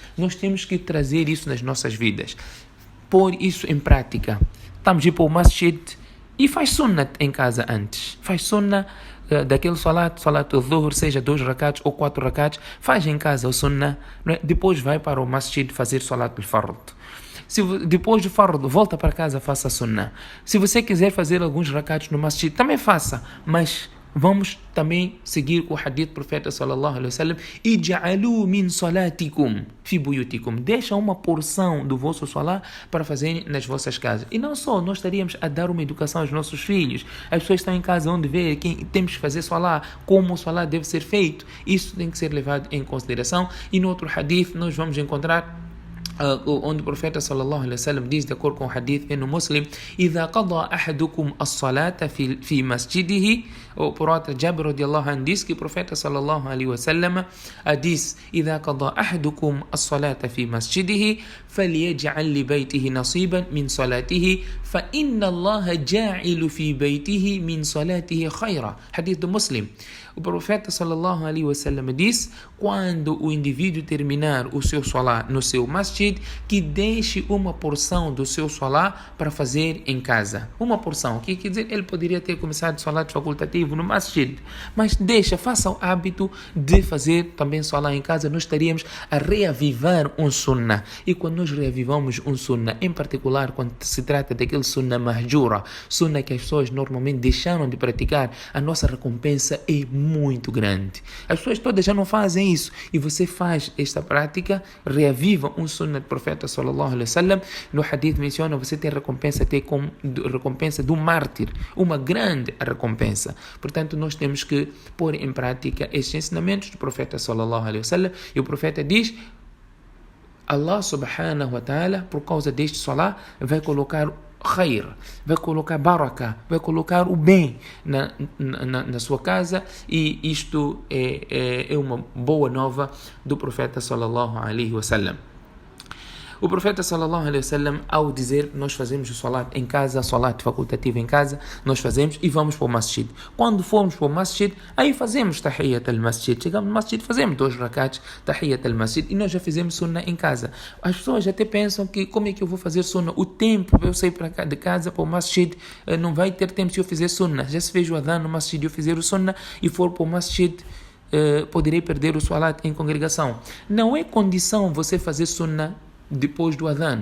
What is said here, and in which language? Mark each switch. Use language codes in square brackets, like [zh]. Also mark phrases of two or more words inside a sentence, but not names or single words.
[pt] Nós temos que trazer isso nas nossas vidas. Pôr isso em prática. Estamos a ir para o masjid e faz sunnat em casa antes. Faz sunnat daquele [ar] صلاة الظهر, [pt] seja 2 rakats ou 4 rakats, faz em casa o sunnat, depois vai para o masjid fazer [ar] صلاة الفرض. [pt] Se depois do fard volta para casa, faça sunnat. Se você quiser fazer alguns rakats no masjid, também faça, mas vamos também seguir o hadith do profeta [ar] صلى الله عليه وسلم: اجعلوا من صلاتكم في بيوتكم. [pt] Deixa uma porção do vosso salat para fazerem nas vossas casas. E não só, nós estaríamos a dar uma educação aos nossos filhos. As pessoas estão em casa onde vê que temos que fazer salat, como o salat deve ser feito. Isso tem que ser levado em consideração. E no outro hadith nós vamos encontrar onde o profeta [ar] صلى الله عليه وسلم [pt] diz, de acordo com o hadith no Muslim: [ar] إذا قضى أحدكم الصلاة في مسجده. [pt] O profeta Jabir [ar] رضي الله عنه [pt] diz que o profeta [ar] صلى الله عليه وسلم [pt] diz: [ar] إذا قضى أحدكم الصلاة في مسجده فليجعل لبيته نصيبا من صلاته فإن الله جاعل في بيته من صلاته خيرا. [pt] Hadith do Muslim. O profeta [ar] صلى الله عليه وسلم [pt] diz: quando o indivíduo terminar o seu salat no seu masjid, que deixe uma porção do seu salat para fazer em casa. Uma porção, que quer dizer, ele poderia ter começado salat facultativo no masjid, mas faça o hábito de fazer também salat em casa. Nós estaríamos a reavivar um sunnah. E quando nós reavivamos um sunnah, em particular quando se trata daquele [ar] سنة مهجورة, [pt] sunnah que as pessoas normalmente deixaram de praticar, a nossa recompensa é muito grande. As pessoas todas já não fazem isso, e você faz esta prática, reaviva um sunnah do profeta [ar] صلى الله عليه وسلم. [pt] No hadith menciona, você tem recompensa do mártir, uma grande recompensa. Portanto, nós temos que pôr em prática estes ensinamentos do profeta [ar] صلى الله عليه وسلم. [pt] E o profeta diz: [ar] الله سبحانه وتعالى, [pt] por causa deste salat, vai colocar khair, vai colocar baraka, vai colocar o bem na sua casa. E isto é uma boa nova do profeta [ar] صلى الله عليه وسلم. [pt] O profeta [ar] صلى الله عليه وسلم, [pt] ao dizer que nós fazemos o salat em casa, salat facultativo em casa, nós fazemos e vamos para o masjid. Quando formos para o masjid, aí fazemos [ar] تحية المسجد. [pt] Chegamos no masjid, fazemos 2 rakats [ar] تحية المسجد, [pt] e nós já fizemos sunnah em casa. As pessoas até pensam que como é que eu vou fazer sunnah? O tempo para eu sair de casa para o masjid, não vai ter tempo se eu fizer sunnah. Já se fez o adhan no masjid, eu fizer o sunnah e for para o masjid, poderei perder o salat em congregação. Não é condição você fazer sunnah depois do adhan.